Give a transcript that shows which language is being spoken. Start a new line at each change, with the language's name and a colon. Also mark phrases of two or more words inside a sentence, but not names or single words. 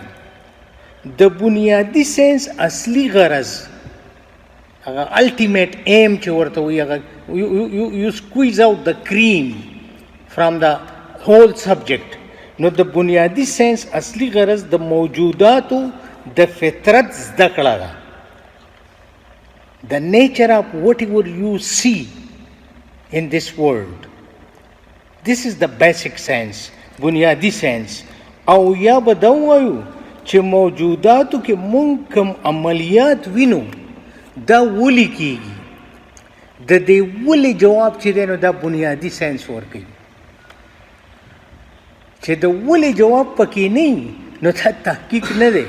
Pashto: د بنیادي ساینس اصلي غرض هغه
English: ultimate aim
Pashto: چې ورته وایي هغه یو
English: squeeze out the cream from the whole subject.
Pashto: نو د بنیادي ساینس اصلي غرض د موجوداتو د فطرت زده کړه ده.
English: the nature of whatever you see in this world. This is the basic sense, بنیادی سینس.
Pashto: او یا به دا وایو چې موجوداتو کې مونږ کوم عملیات وینو دا ولې کیږي. د دې ولې جواب چې دی نو دا بنیادی سینس ورکوي. چې د ولې جواب پکې نه نو دا تحقیق نه دی.